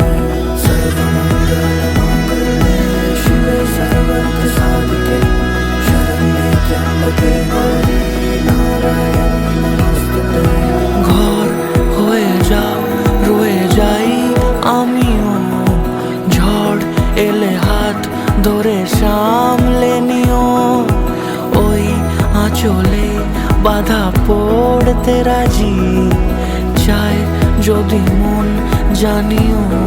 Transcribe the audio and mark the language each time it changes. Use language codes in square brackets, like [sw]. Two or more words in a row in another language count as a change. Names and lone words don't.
[sa] सर्वमंगलमांगल्ये शिवे सर्वार्थ साधिके शरण्ये त्र्यंबके गौरी নারায়ণী নমস্তুতে [bn] ঘর হয়ে যাও রয়ে যাই আমিও ঝড় এলে হাত ধরে সামলে নিও ওই আঁচলে বাধা পড়তে রাজি চায় যদি মন জানিও